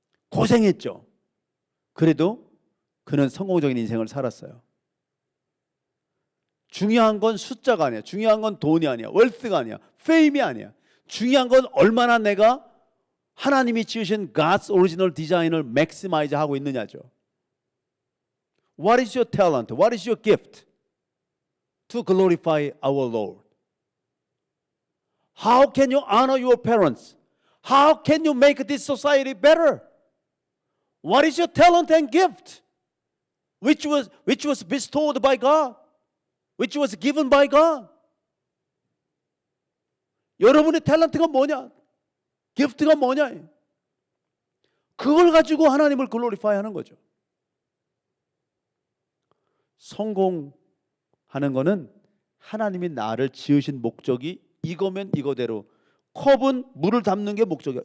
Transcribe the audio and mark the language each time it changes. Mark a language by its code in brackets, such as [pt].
[ko] 고생했죠. 그래도 그는 성공적인 인생을 살았어요. 중요한 건 숫자가 아니야. 중요한 건 돈이 아니야. 웰스가 아니야. 페임이 아니야. 중요한 건 얼마나 내가 하나님이 지으신 [en] God's original design [ko] 을 maximize 하고 있느냐죠. [en] What is your talent? What is your gift to glorify our Lord? How can you honor your parents? How can you make this society better? What is your talent and gift which was bestowed by God? Which was given by God. [ko] 여러분의 탤런트가 뭐냐? 기프트가 뭐냐? 그걸 가지고 하나님을 글로리파이 하는 거죠. 성공하는 거는 하나님이 나를 지으신 목적이 이거면 이거대로, 컵은 물을 담는 게 목적이야.